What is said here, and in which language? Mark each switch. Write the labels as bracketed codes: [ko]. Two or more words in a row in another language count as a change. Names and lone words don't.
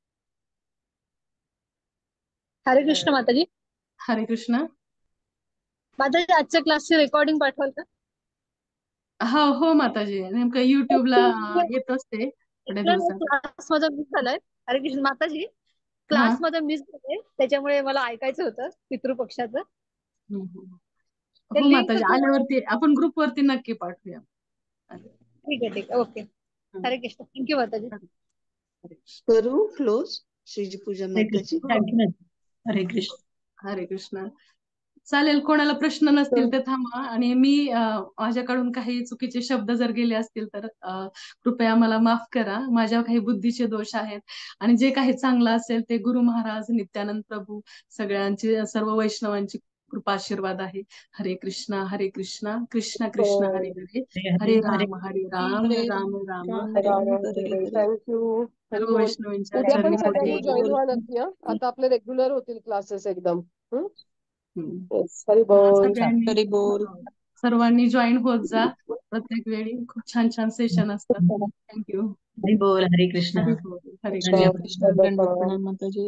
[mr] हरे कृष्ण माताजी. हरे कृष्ण. माताजी, आजच्या क्लासची रेकॉर्डिंग पाठवाल का? हो माताजी, नेमकं युट्यूबला येत असते थोड्या दिवसात. क्लास माझा मिस झालाय. हरे कृष्ण माताजी, हा. क्लास माझा मिस झालाय, त्याच्यामुळे मला ऐकायचं होतं पितृपक्षाचं. हो माताजी, आल्यावरती आपण ग्रुपवरती नक्की पाठवूया. ठीक आहे ओके. हरे कृष्ण, थँक्यू माताजी. करू क्लोज श्रीजी पूजा माताजी? हरे कृष्ण. हरे कृष्ण. चालेल, कोणाला प्रश्न नसतील तर थांबा. आणि मी माझ्याकडून काही चुकीचे शब्द जर गेले असतील तर कृपया मला माफ करा. माझ्या काही बुद्धीचे दोष आहेत आणि जे काही चांगलं असेल ते गुरु महाराज, नित्यानंद प्रभू, सगळ्यांची सर्व वैष्णवांची कृपा आशीर्वाद आहे. हरे कृष्णा कृष्ण कृष्ण हरे हरे, हरे राम राम राम हरे हरे. थँक्यू. सर्व वैष्णवांच्या उद्या पण चरणी सगळ्यांनी वंदन. जॉईन व्हा नक्की. आता आपले रेग्युलर होतील क्लासेस एकदम. हरी हा, बोल. सगळ्यांनी सर्वांनी जॉईन होत जा प्रत्येक वेळी. खूप छान छान सेशन असतात. थँक्यू. हरी बोल, हरे कृष्ण. हरी बोल, हरे कृष्ण कृष्ण. कृष्ण.